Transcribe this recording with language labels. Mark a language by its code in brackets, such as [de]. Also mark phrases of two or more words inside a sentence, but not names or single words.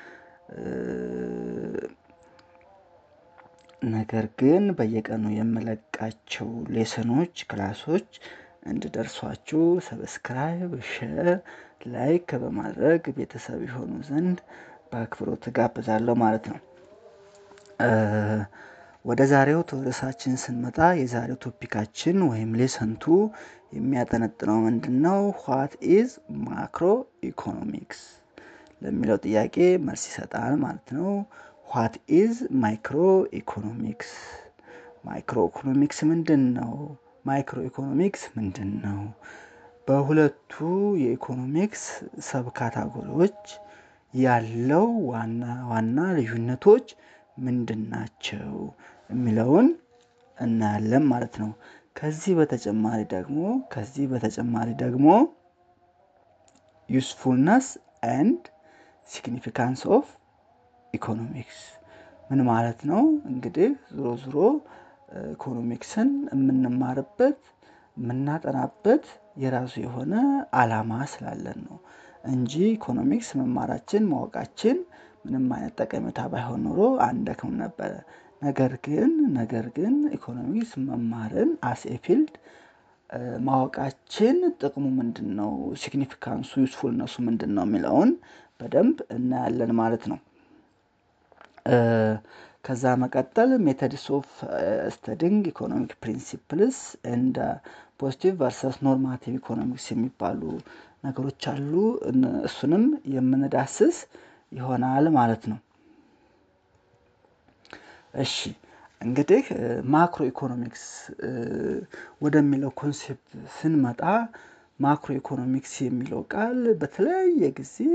[am] ነገር ግን በየቀኑ የምለቃቸው ሌሰኖች ክላሶች እንድደርሷችሁ ሰብስክራይብ፣ ሼር፣ ላይክ በማድረግ ቤተሰብ ይሆኑ ዘንድ በአክብሮት ጋብዛለሁ ማለት ነው። ወደ ዛሬው ርዕሳችን ስንመጣ የዛሬው ቶፒካችን ወይም ሌሰንቱ የሚያጠነጥነው ምንድነው? [en] what is macro economics [am] ለሚለው ጥያቄ መልስ ይሰጣል ማለት ነው። [en] what is micro economics? [am] ማይክሮ ኢኮኖሚክስ ምንድነው? ማይክሮ ኢኮኖሚክስ ምንድነው? በሁለቱ የኢኮኖሚክስ ሰብ ካታጎሪዎች ያለው ዋና ልዩነቶች ምንድናቸው የሚለውን እናያለን ማለት ነው። ከዚህ በተጨማሪ ደግሞ [en] usefulness and significance of economics [am] ምን ማለት ነው? እንግዲህ ዞሮ ኢኮኖሚክስን የምንማርበት የምናጠናበት የራሱ የሆነ አላማ ስላለን ነው እንጂ ኢኮኖሚክስ መማራችን ማወቃችን ምንም አይነት ጠቀሜታ ባይሆን ኖሮ አንደክም ነበር። ነገር ግን ኢኮኖሚክስ መማርን [en] as a field [am] ማወቃችን ጥቅሙ ምንድነው? ሲግኒፊካንሱ ዩስፉልነሱ ምንድነው የሚለውን በደንብ እናያለን ማለት ነው። ከዛ መቀጠል [en] methods of studying economic principles and positive versus normative economics [am] የሚባሉ ነገሮች አሉ። እሱንም የምንዳስስ ይሆናል ማለት ነው። እሺ እንግዲህ ማክሮ ኢኮኖሚክስ ወደሚለው ኮንሴፕት ስንመጣ ማክሮ ኢኮኖሚክስ የሚለው ቃል በተለያየ ጊዜ